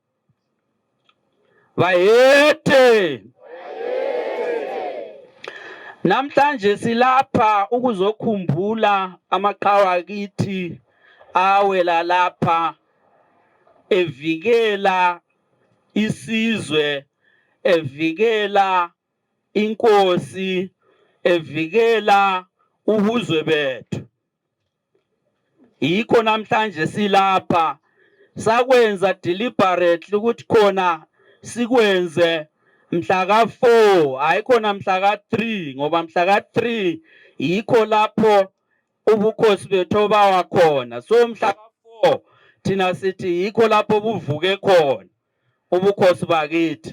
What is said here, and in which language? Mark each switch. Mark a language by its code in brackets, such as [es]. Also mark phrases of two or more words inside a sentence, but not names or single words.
[zu] Bayethe namhlanje silapha ukuzokhumbula amaqhawe akithi awela lapha evikela isizwe, evikela inkosi, evikela ubuzwe bethu. Yikho namhlanje silapha sakwenza deliberately ukuthi khona sikwenze mhla ka4 hayikhona mhla ka3 ngoba mhla ka3 yikho lapho ubukhosi bethu bawa khona. So mhla ka4 thina sithi yikho lapho buvuke khona ubukhosi bakithi.